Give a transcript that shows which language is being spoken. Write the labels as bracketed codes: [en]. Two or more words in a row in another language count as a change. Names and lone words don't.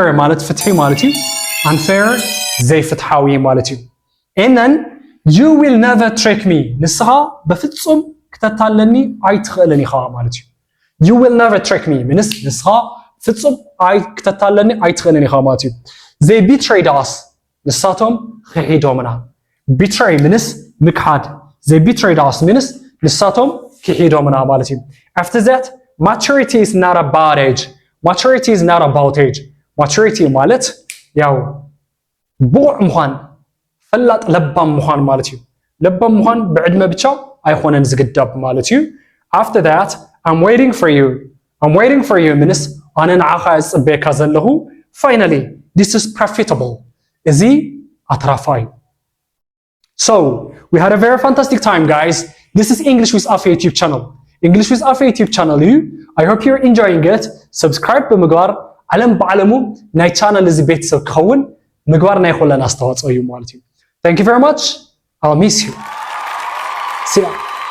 [ti] ማለት ፍትሒ ማለት እዩ unfair ዘይፍትሓዊ ማለት እዩ [en] and then you will never trick me [ti] ንስኻ በፍጹም ክትታለኒ ኣይትኽእልን ኢኻ ማለት እዩ [en] you will never trick me [ti] ምንስ ንስኻ ፍጹም ክትታለኒ ኣይትኽእልን ኢኻ ማለት እዩ [en] they betrayed us [ti] ንሳቶም ክሒዶምና betray ምንስ ምክሓድ [en] they betrayed us [ti] ምንስ ንሳቶም ክሒዶምና ማለት እዩ [en] after that maturity is not about age [ti] maturity ማለት ያው ብቑዕ ምዃን ፈላጥ ለባም ምዃን ማለት እዩ ለባም ምዃን ብዕድመ ብቻ ኣይኾነን ዝግዳብ ማለት እዩ [en] after that I'm waiting for you [ti] ምንስ ኣነ ንዓኻ እጽበየካ ዘለኹ [en] finally this is profitable [ti] እዚ ኣትራፋይ [en] so we had a very fantastic time guys this is English with Afi YouTube channel እዩ I hope you're enjoying it subscribe [ti] ብምግባር ዓለም ብዓለሙ ናይ ቻናል እዚ ቤተሰብ ክኸውን ምግባር ናይ ኩለን ኣስተዋጽኦ እዩ ማለት እዩ [en] thank you very much I'll miss you see ya